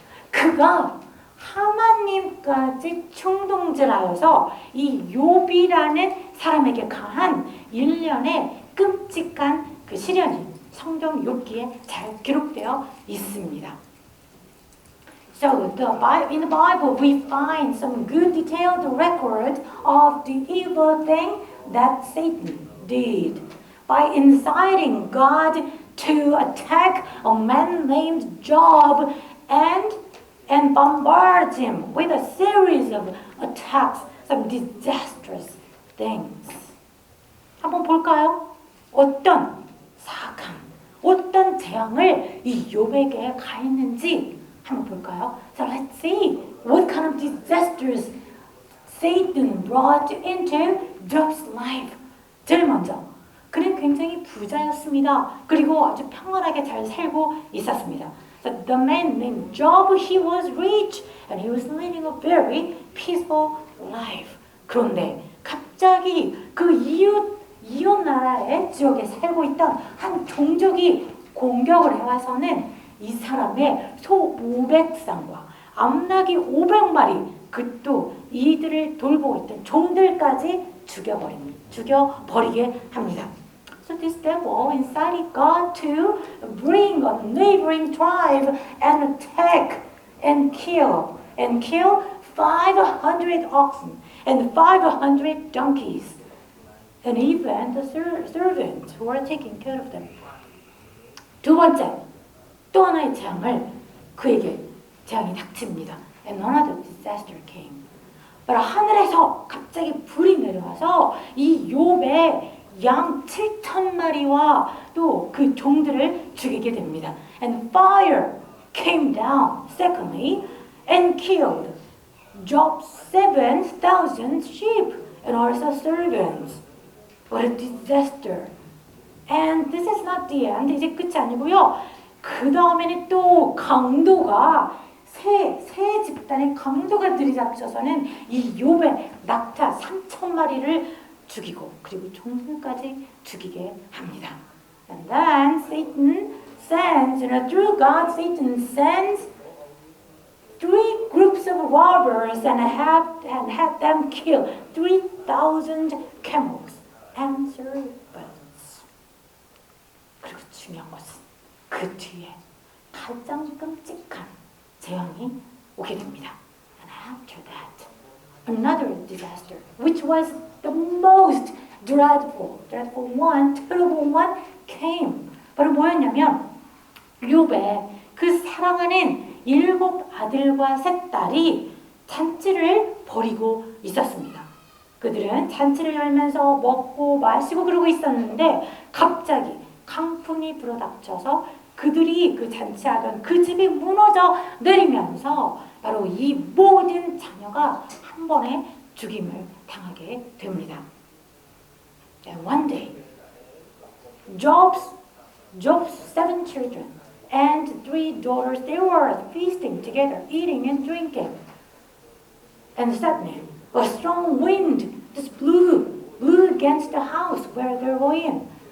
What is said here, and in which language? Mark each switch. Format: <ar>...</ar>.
<ko>그가 하나님까지 충동질하여서 이 욥이라는 사람에게 가한 일련의 끔찍한 그 시련이 성경 욥기에 잘 기록되어 있습니다.</ko> <en>So in the Bible we find some good detailed record of the evil thing that Satan did by inciting God to attack a man named Job and and bombards him with a series of attacks, some disastrous things.</en> <ko>한번 볼까요? 어떤 사악함, 어떤 재앙을 이 욥에게 가했는지 한번 볼까요?</ko> <en>So let's see what kind of disasters Satan brought into Job's life.</en> <ko>제일 먼저 그는 굉장히 부자였습니다. 그리고 아주 평안하게 잘 살고 있었습니다.</ko> <en>So the man named Job, he was rich and he was living a very peaceful life.</en> <ko>그런데 갑자기 그 이웃 나라의 지역에 살고 있던 한 종족이 공격을 해와서는 이 사람의 소 500쌍과 암나귀 500마리 그 또 이들을 돌보고 있던 종들까지 죽여버리게 합니다.</ko> <en>So this devil incited God to bring a neighboring tribe and attack and kill 500 oxen and 500 donkeys and even the servants who were taking care of them.</en> <ko>두 번째, 또 하나의 재앙이 닥칩니다.</ko> <en>And another disaster came.</en> <ko>바로 하늘에서 갑자기 불이 내려와서 이 욥의 양 7,000마리와 또 그 종들을 죽이게 됩니다.</ko> <en>And fire came down, secondly, and killed Job's 7,000 sheep and also servants. What a disaster. And this is not the end.</en> <ko>이제 끝이 아니고요. 그 다음에는 또 강도가 새 집단의 강도가 들이닥쳐서는 이 욥의 낙타 3,000마리를 죽이고 그리고 종들까지 죽이게 합니다.</ko> <en>And then Satan sends, through God, Satan sends 3 groups of robbers and had them kill 3,000 camels and servants.</en> <ko>그리고 중요한 것은 그 뒤에 가장 끔찍한 재앙이 오게 됩니다.</ko> <en>And after that, another disaster, which was the most dreadful one, terrible one, came.</en> <ko>바로 뭐였냐면 욥의 그 사랑하는 7 아들과 3 딸이 잔치를 벌이고 있었습니다. 그들은 잔치를 열면서 먹고 마시고 그러고 있었는데 갑자기 강풍이 불어닥쳐서 그들이 그 잔치하던 그 집이 무너져 내리면서 바로 이 모든 자녀가 한 번에 죽임을 당하게 됩니다.</ko> <en>And one day, Job's 7 children and 3 daughters, they were feasting together, eating and drinking. And suddenly, a strong wind just blew against the house where they were in.</en>